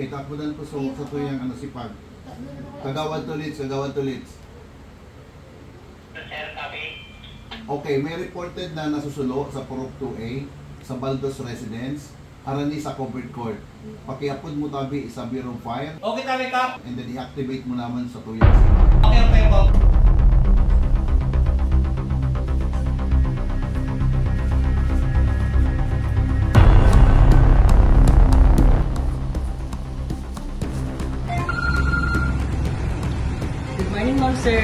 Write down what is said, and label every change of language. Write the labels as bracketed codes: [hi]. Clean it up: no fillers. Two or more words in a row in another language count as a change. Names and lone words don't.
[bik] Takbudan ko sa tuyang ano sipag. Kagawad to Lids, kagawad to Lids. Okay, may reported na nasusulo sa Purok 2A sa Baldos Residence. Arani sa covered court. Pakiapod mo tabi isabi [en] room fire. [bik] Okay tabi Kap. [en] And then [bik] i-activate mo naman sa tuyang sipag. Okay po. [en] Good morning, ma'am, sir.